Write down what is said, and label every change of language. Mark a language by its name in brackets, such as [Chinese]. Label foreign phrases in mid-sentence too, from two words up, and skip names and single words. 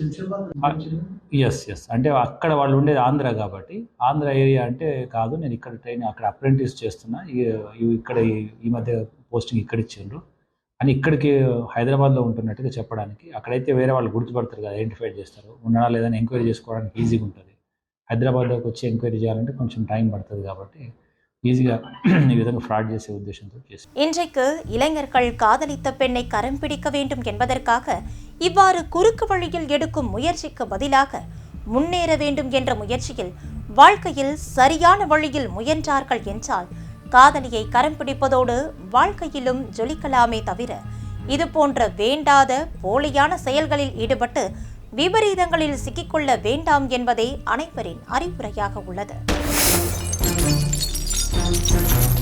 [Telugu] ఎస్ అంటే అక్కడ వాళ్ళు ఉండేది ఆంధ్ర కాబట్టి, ఆంధ్ర ఏరియా అంటే కాదు, నేను ఇక్కడ అక్కడ అప్రెంటిస్ చేస్తున్నా, ఇక్కడ ఈ మధ్య పోస్టింగ్ ఇక్కడ ఇచ్చిండ్రు అని ఇక్కడికి హైదరాబాద్లో ఉంటున్నట్టుగా చెప్పడానికి. అక్కడైతే వేరే వాళ్ళు గుర్తుపడతారు కదా, ఐడెంటిఫై చేస్తారు, ఉన్నాడా లేదని ఎంక్వైరీ చేసుకోవడానికి ఈజీగా ఉంటుంది. హైదరాబాద్లోకి వచ్చి ఎంక్వైరీ చేయాలంటే కొంచెం టైం పడుతుంది కాబట్టి ஈஸியா ఈ విధంగా ఫ్రాడ్ చేసే ఉద్దేశంతో చేశారు. [Tamil] இன்றைக்கு இளைஞர்கள் காதலித்த பெண்ணை கரம் பிடிக்க வேண்டும் என்பதற்காக இவ்வாறு குறுக்கு வழியில் எடுக்கும் முயற்சிக்கு பதிலாக முன்னேற வேண்டும் என்ற முயற்சியில் வாழ்க்கையில் சரியான வழியில் முயன்றார்கள் என்றால் காதலியை கரம் பிடிப்பதோடு வாழ்க்கையிலும் ஜொலிக்கலாமே தவிர இது போன்ற வேண்டாத போலியான செயல்களில் ஈடுபட்டு விபரீதங்களில் சிக்கிக்கொள்ள வேண்டாம் என்பதே அனைவரின் அறிவுரையாக உள்ளது.